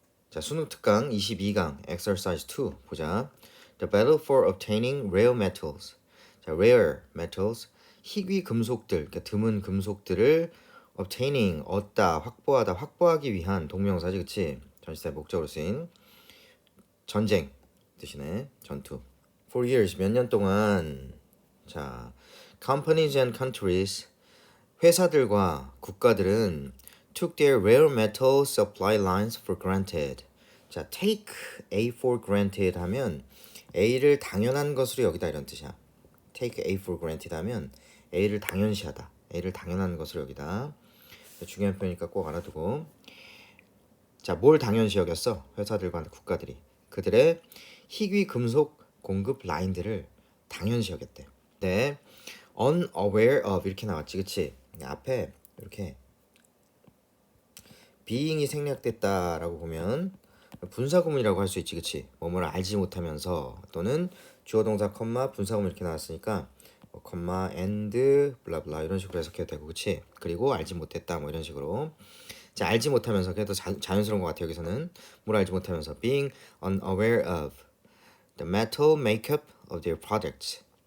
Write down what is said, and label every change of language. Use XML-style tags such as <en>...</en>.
<ko>자, 수능 특강 22강 exercise 2 보자.</ko> <en>The battle for obtaining rare metals.</en> <ko>자,</ko> <en>rare metals</en> <ko>희귀 금속들, 그러니까 드문 금속들을 obtaining 얻다, 확보하다, 확보하기 위한 동명사지, 그치? 전치사의 목적으로 쓰인 전쟁 뜻이네. 전투.</ko> <en>For years</en> <ko>몇 년 동안 자,</ko> <en>companies and countries</en> <ko>회사들과 국가들은</ko> <en>took their rare metal supply lines for granted.</en> <ko>자,</ko> <en>take A for granted</en> <ko>하면 A를 당연한 것으로 여기다 이런 뜻이야.</ko> <en>take A for granted</en> <ko>하면 A를 당연시하다. A를 당연한 것으로 여기다. 중요한 표현이니까 꼭 알아두고. 자, 뭘 당연시 여겼어? 회사들과 국가들이. 그들의 희귀 금속 공급 라인들을 당연시 여겼대. 네.</ko> <en>unaware of</en> <ko>이렇게 나왔지, 그치? 앞에 이렇게 being이 생략됐다라고 보면 분사구문이라고 할 수 있지, 그치? 뭐뭐를 알지 못하면서 또는 주어 동사 컴마 분사구문 이렇게 나왔으니까 컴마 and 블라블라 이런 식으로 해석해도 되고, 그치? 그리고 알지 못했다 뭐 이런 식으로. 자, 알지 못하면서 그래도 자연스러운 것 같아. 여기서는 뭘 알지 못하면서</ko> <en>being unaware of the metal makeup of their products.</en>